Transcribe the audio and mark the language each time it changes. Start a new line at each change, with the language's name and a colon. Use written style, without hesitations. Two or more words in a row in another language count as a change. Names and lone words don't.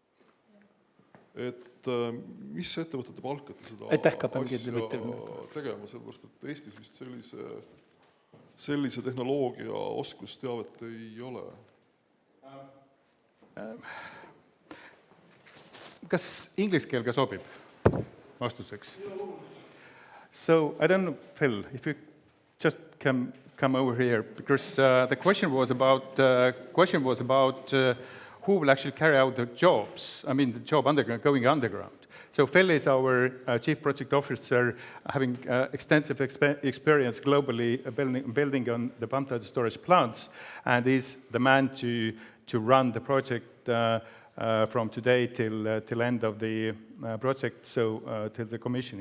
Estonian: Et mis ettevõtete palkate seda asja tegema, sellepärast, et Eestis vist sellise tehnoloogia oskusteavet ei ole? Kas inglise keel ka sobib vastuseks?
English: So, I don't know, Phil, if you just come over here, because the question was about who will actually carry out the jobs, the job going underground. So Phil is our Chief Project Officer, having extensive experience globally building on the pumped hydro storage plants, and is the man to run the project from today till end of the project, so till the commissioning.